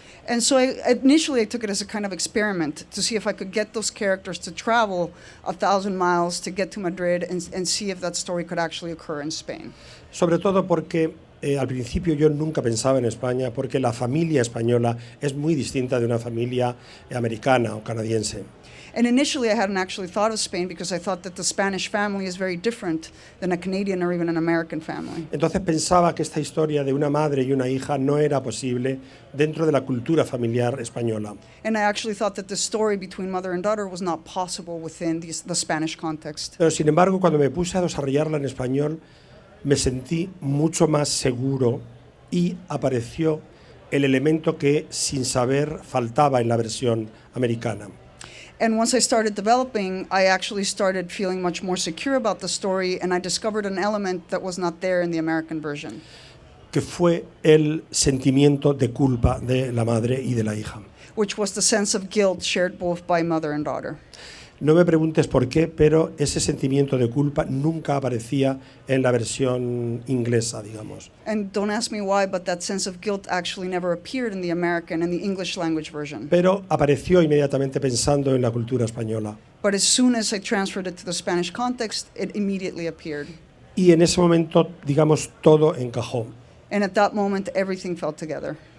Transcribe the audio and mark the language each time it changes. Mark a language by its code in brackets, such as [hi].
[en] And so initially I took it as a kind of experiment to see if I could get those characters to travel 1,000 miles to get to Madrid and see if that story could actually occur in Spain. [es] Sobre todo porque al principio yo nunca pensaba en España, porque la familia española es muy distinta de una familia americana o canadiense. [en] And initially I hadn't actually thought of Spain because I thought that the Spanish family is very different than a Canadian or even an American family. [es] Entonces pensaba que esta historia de una madre y una hija no era posible dentro de la cultura familiar española. [en] And I actually thought that the story between mother and daughter was not possible within the Spanish context. [es] Pero sin embargo, cuando me puse a desarrollarla en español, me sentí mucho más seguro y apareció el elemento que, sin saber, faltaba en la versión americana. [en] And once I started developing, I actually started feeling much more secure about the story, and I discovered an element that was not there in the American version. [es] Que fue el sentimiento de culpa de la madre y de la hija. [en] Which was the sense of guilt shared both by mother and daughter. [es] No me preguntes por qué, pero ese sentimiento de culpa nunca aparecía en la versión inglesa, digamos. [en] And don't ask me why, but that sense of guilt actually never appeared in the American and the English language version. [es] Pero apareció inmediatamente pensando en la cultura española. [en] But as soon as I transferred it to the Spanish context, it immediately appeared. [es] Y en ese momento, digamos, todo encajó. [en] And at that moment, everything fell together.